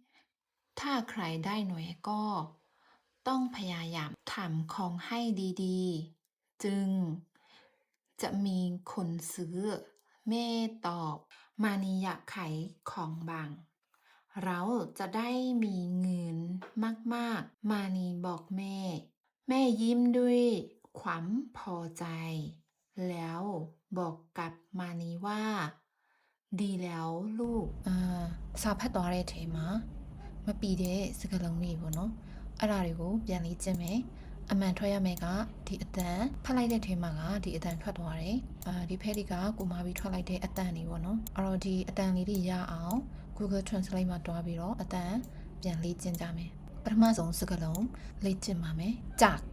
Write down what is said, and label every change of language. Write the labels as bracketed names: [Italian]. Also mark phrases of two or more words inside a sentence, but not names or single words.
[Thai] ก็ต้องพยายามทำของให้ดีๆจึงจะมีคนซื้อแม่ตอบมานีอยากขายของบางเราจะได้มีเงินมากๆมานี บอกแม่ยิ้มด้วยความพอใจแล้วบอกกับมานีว่าดีแล้วลูก [Burmese] စာဖတ်သွားတဲ့အချိန်မှာမ ပီတဲ့စကားလုံးတွေပေါ့နော်အဲ့ဒါတွေကိုပြန်လေးကျင့်မယ်အမှန်ထွက်ရမယ်ကဒီအတန်ဖတ်လိုက်တဲ့ထဲမှာကဒီအတန်ထွက်သွားတယ်ဒီဖက်တွေကကိုမာပြီးထွက်လိုက်တဲ့အတန်တွေပေါ့နော်အဲ့တော့ဒီအတန်လေးတွေရအောင် Google Translate မှာတွားပြီးတော့အတန်ပြန်လေးကျင့်ကြမယ်ပထမဆုံးစကားလုံးလေ့ကျင့်ပါမယ်ကြ